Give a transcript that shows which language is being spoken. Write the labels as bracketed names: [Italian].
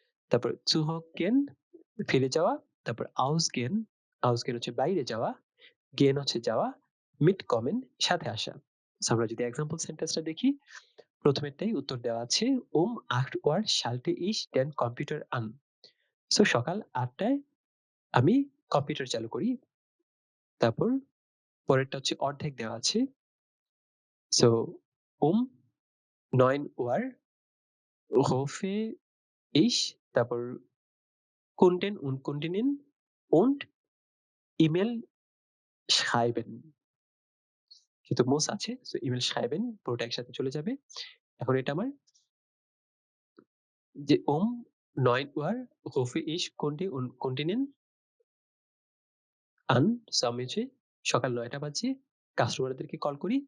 [Bangla] তারপর zurückgehen ফিরে যাওয়া। তারপর ausgehen, ausgehen হচ্ছে বাইরে যাওয়া, gehen হচ্ছে যাওয়া, mitkommen সাথে আসা। সো আমরা যদি এক্সাম্পল সেন্টেন্সটা দেখি, প্রথমেরটাই উত্তর দেওয়া আছে [German] um 8 Uhr schalte ich den Computer an। [Bangla] So সকাল ৮ টায় আমি কম্পিউটার চালু করি। তারপর পরেরটা হচ্ছে অর্ধেক দেওয়া আছে। [German] সো um 9 Uhr rufe ich তারপর Kunden und Kundinnen und E-Mail schreiben। [Bangla] যেহেতু muss আছে সো ইমেইল schreiben পুরোটা একসাথে চলে যাবে। এখন এটা আমার যে [German] 9 Uhr rufe ich Kunde und Kundinnen an [Bangla] so আমি হচ্ছে সকাল ৯ টা বাজে কাস্টমারদেরকে কল করি।